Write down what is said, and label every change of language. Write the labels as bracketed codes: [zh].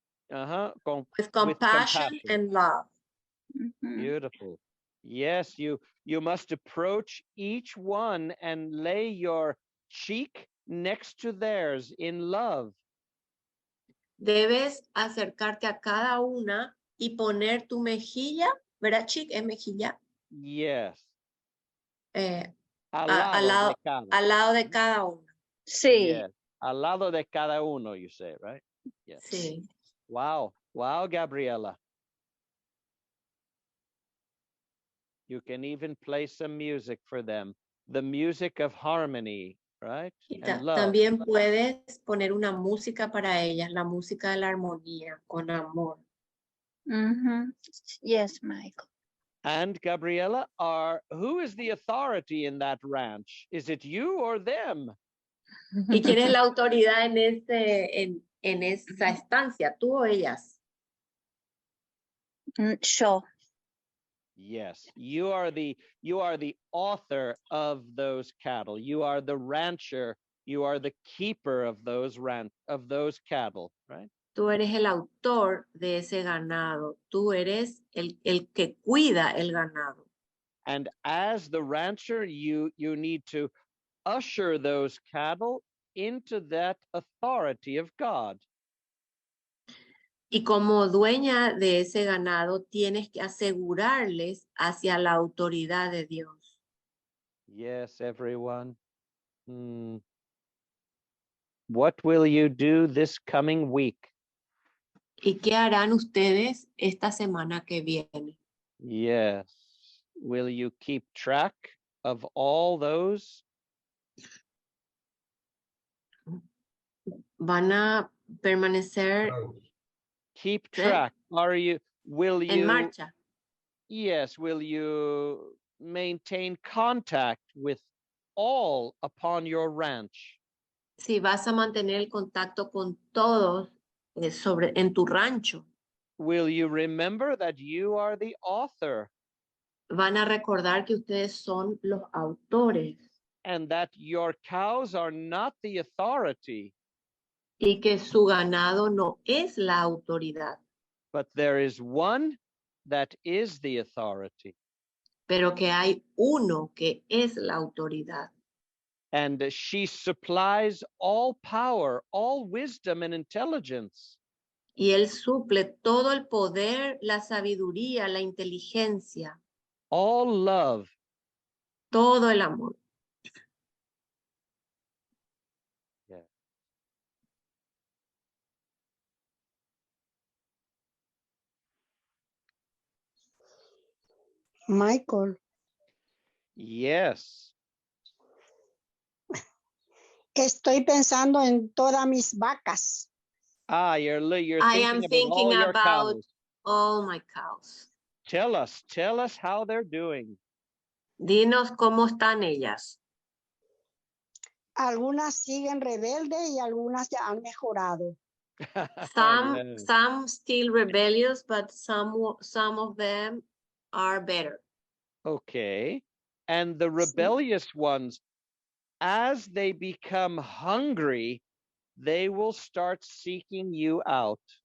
[en] With compassion and love. Ujú. Beautiful. Yes, you must approach each one and lay your cheek next to theirs in love. [es] Debes acercarte a cada una y poner tu mejilla, ¿verdad, chic? ¿Es mejilla? [en] Yes. [es] Al Al lado de cada una. Sí. [en] Yes. [es] Al lado de cada uno, [en] you say, right? Yes. [es] Sí. [en] Wow. Wow, Gabriela. You can even play some music for them. The music of harmony, right? [es] Y [en] And love. [es] también puedes poner una música para ellas, la música de la armonía, con amor. [en] Yes, Michael. And Gabriela, who is the authority in that ranch? Is it you or them? [es] ¿Y quién es la autoridad en esa estancia? ¿Tú o ellas? [en] Sure. Yes, you are the author of those cattle. You are the rancher. You are the keeper of those cattle, right? [es] Tú eres el autor de ese ganado. Tú eres el que cuida el ganado. [en] And as the rancher, you need to usher those cattle into that authority of God. [es] Y como dueña de ese ganado, tienes que asegurarles hacia la autoridad de Dios. [en] Yes, everyone. What will you do this coming week? [es] ¿Y qué harán ustedes esta semana que viene? [en] Yes. Will you keep track of all those? [es] ¿Van a permanecer [en] Keep track. Will you? [es] en marcha? [en] Yes. Will you maintain contact with all upon your ranch? [es] Si vas a mantener el contacto con todos en tu rancho. [en] Will you remember that you are the author? [es] Van a recordar que ustedes son los autores. [en] And that your cows are not the authority. [es] Y que su ganado no es la autoridad. [en] But there is one that is the authority. [es] Pero que hay uno que es la autoridad. [en] And she supplies all power, all wisdom and intelligence. [es] Y él suple todo el poder, la sabiduría, la inteligencia. [en] All love. [es] Todo el amor. [en] Yeah. Michael. Yes. [es] Estoy pensando en todas mis vacas. [en] You're I am thinking all your about cows. all my cows. Tell us how they're doing. [es] Dinos cómo están ellas. Algunas siguen rebeldes y algunas ya han mejorado. [en] Some still rebellious, but some of them are better. Okay. And the rebellious ones, as they become hungry, they will start seeking you out.